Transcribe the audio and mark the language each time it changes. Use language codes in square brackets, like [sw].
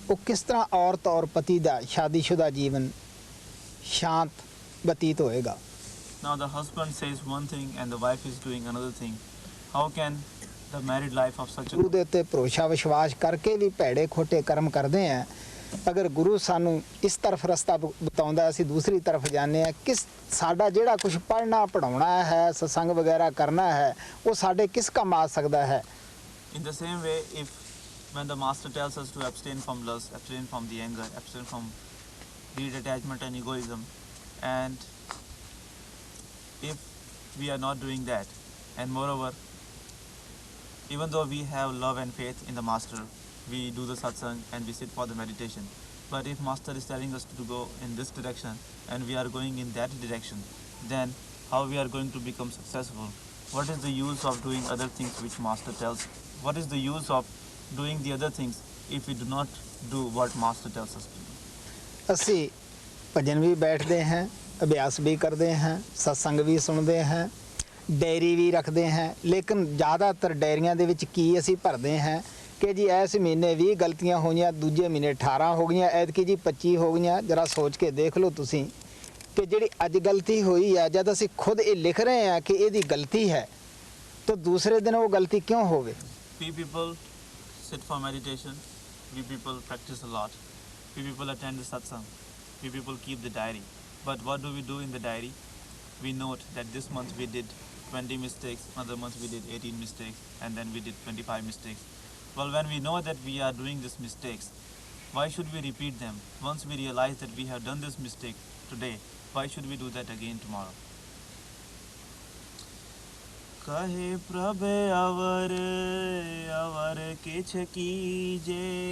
[pa] ਉਹ ਕਿਸ ਤਰ੍ਹਾਂ ਔਰਤ ਔਰ ਪਤੀ ਦਾ ਸ਼ਾਦੀशुदा ਜੀਵਨ ਸ਼ਾਂਤ ਬਤੀਤ ਹੋਏਗਾ? [en] Now the husband says one thing and the wife is doing another thing. How can the married life of such a [pa] ਗੁਰੂ ਦੇ ਉੱਤੇ ਭਰੋਸਾ ਵਿਸ਼ਵਾਸ ਕਰਕੇ ਵੀ ਭੈੜੇ ਖੋਟੇ ਕਰਮ ਕਰਦੇ ਆ। ਅਗਰ ਗੁਰੂ ਸਾਨੂੰ ਇਸ ਤਰਫ ਰਸਤਾ ਬਤਾਉਂਦਾ, ਅਸੀਂ ਦੂਸਰੀ ਤਰਫ ਜਾਂਦੇ ਆ। ਕਿਸ ਸਾਡਾ ਜਿਹੜਾ ਕੁਝ ਪੜ੍ਹਨਾ ਪੜ੍ਹਾਉਣਾ ਹੈ, ਸਤਸੰਗ ਵਗੈਰਾ ਕਰਨਾ ਹੈ, ਉਹ ਸਾਡੇ ਕਿਸ ਕੰਮ ਆ ਸਕਦਾ ਹੈ? [en] In the same way, if when the master tells us to abstain from lust, abstain from the anger, abstain from greed, attachment and egoism, and if we are not doing that, and moreover, even though we have love and faith in the master, we do the satsang and we sit for the meditation, but if master is telling us to go in this direction and we are going in that direction, then how we are going to become successful? What is the use of doing other things which master tells? What is the use of doing the other things if we do not do what master tells us to do? [pa] ਅਸੀਂ ਭਜਨ ਵੀ ਬੈਠਦੇ ਹਾਂ, ਅਭਿਆਸ ਵੀ ਕਰਦੇ ਹਾਂ, ਸਤਸੰਗ ਵੀ ਸੁਣਦੇ ਹਾਂ, diary ਵੀ ਰੱਖਦੇ ਹਾਂ, ਲੇਕਿਨ ਜ਼ਿਆਦਾਤਰ ਡਾਇਰੀਆਂ ਦੇ ਵਿੱਚ ਕੀ ਅਸੀਂ ਭਰਦੇ ਹਾਂ ਕਿ ਜੀ ਇਸ ਮਹੀਨੇ 20 ਗਲਤੀਆਂ ਹੋਈਆਂ, ਦੂਜੇ ਮਹੀਨੇ 18 ਹੋ ਗਈਆਂ, ਐਤਕੀ ਜੀ 25 ਹੋ ਗਈਆਂ। ਜਰਾ ਸੋਚ ਕੇ ਦੇਖ ਲਓ ਤੁਸੀਂ ਕਿ ਜਿਹੜੀ ਅੱਜ ਗਲਤੀ ਹੋਈ ਆ, ਜਦ ਅਸੀਂ ਖੁਦ ਇਹ ਲਿਖ ਰਹੇ ਹਾਂ ਕਿ ਇਹਦੀ ਗਲਤੀ ਹੈ, ਤਾਂ ਦੂਸਰੇ ਦਿਨ ਉਹ ਗਲਤੀ ਕਿਉਂ ਹੋਵੇ? [en] We people sit for meditation. We people practice a lot. We people attend the satsang. We people keep the diary. But what do we do in the diary? We note that this month we did 20 mistakes, another month we did 18 mistakes, and then we did 25 mistakes. Well, when we know that we are doing these mistakes, why should we repeat them? Once we realize that we have done this mistake today, why should we do that again tomorrow? [pa] कहे प्रभे अवर अवर किछ कीजे,